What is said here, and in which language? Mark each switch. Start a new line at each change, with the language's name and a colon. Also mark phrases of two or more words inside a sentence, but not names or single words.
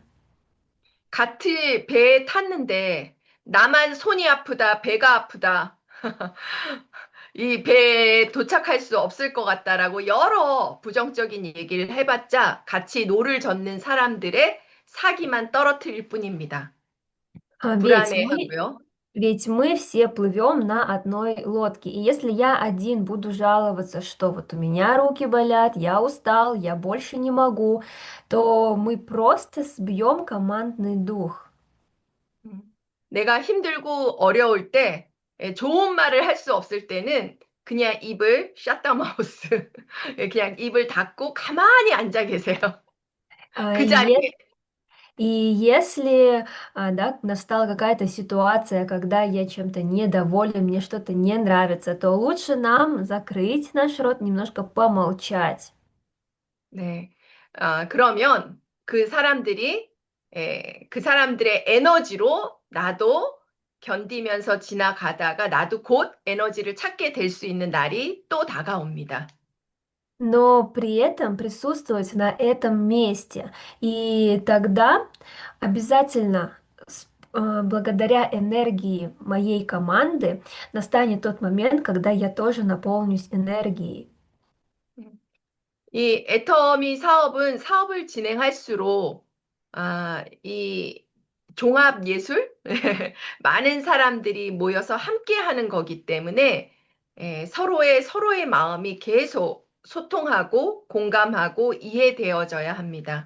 Korean: 같이 배에 탔는데 나만 손이 아프다, 배가 아프다. 이 배에 도착할 수 없을 것 같다라고 여러 부정적인 얘기를 해봤자 같이 노를 젓는 사람들의 사기만 떨어뜨릴 뿐입니다.
Russian: А, Ведь мы,
Korean: 불안해하고요.
Russian: ведь мы все плывем на одной лодке. И если я один буду жаловаться, что вот у меня руки болят, я устал, я больше не могу, то мы просто сбьем командный дух. 음.
Korean: 내가 힘들고 어려울 때 좋은 말을 할 수 없을 때는 그냥 입을 샷다마우스 그냥 입을 닫고 가만히 앉아 계세요. А, 그
Russian: И,
Korean: 자리에
Russian: е- и если да, настала какая-то ситуация, когда я чем-то недоволен, мне что-то не нравится, то лучше нам закрыть наш рот, немножко помолчать.
Korean: 네. 그러면 그 사람들의 에너지로 나도 견디면서 지나가다가 나도 곧 에너지를 찾게 될 수 있는 날이 또 다가옵니다.
Russian: Но при этом присутствовать на этом месте. И тогда обязательно благодаря энергии моей команды настанет тот момент, когда я тоже наполнюсь энергией.
Korean: 이 애터미 사업은 사업을 진행할수록 이 종합 예술 많은 사람들이 모여서 함께 하는 거기 때문에 서로의 마음이 계속 소통하고 공감하고 이해되어져야 합니다.